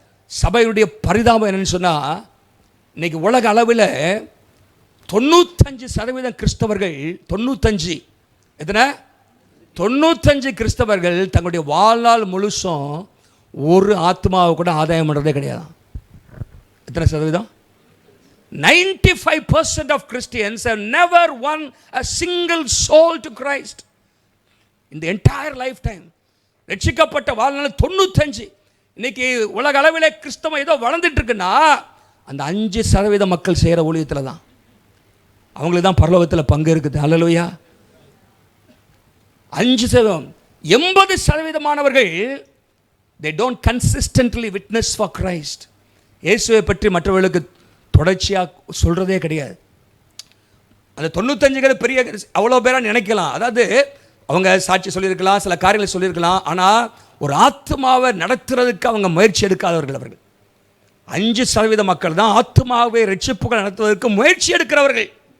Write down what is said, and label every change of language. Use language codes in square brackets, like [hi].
[ta] சபையுடைய பரிதாபம் என்னன்னு சொன்னால் இன்னைக்கு உலக அளவில் 95% கிறிஸ்தவர்கள், 95 கிறிஸ்தவர்கள் தங்களுடைய வாழ்நாள் முழுசும் ஒரு ஆத்மாவை கூட ஆதாயம் பண்ணுறதே கிடையாது. எத்தனை சதவீதம்? [en] 95% of Christians have never won a single soul to Christ in the entire lifetime. [ta] ரட்சிக்கப்பட்ட வாழ்நாள் 95. இன்னைக்கு உலக அளவில் கிறிஸ்தவம் ஏதோ வளர்ந்துட்டு இருக்குன்னா அந்த 5% மக்கள் செய்கிற ஊழியத்தில் தான், அவங்களுக்கு தான் பரலோகத்தில் பங்கு இருக்குது. ஹல்லேலூயா. 5%. [en] 80% they don't consistently witness for Christ. [ta] இயேசுவை பற்றி மற்றவர்களுக்கு தொடர்ச்சியாக சொல்கிறதே கிடையாது. அந்த 95 பெரிய அவ்வளோ பேராக நினைக்கலாம். அதாவது அவங்க சாட்சி சொல்லியிருக்கலாம், சில காரியங்களை சொல்லியிருக்கலாம், ஆனால் ஒரு ஆத்மாவை நடத்துறதுக்கு அவங்க முயற்சி எடுக்காதவர்கள் அவர்கள். 5% மக்கள் தான் ஆத்மாவை ரட்சிப்புகள் நடத்துவதற்கு முயற்சி எடுக்கிறவர்கள்.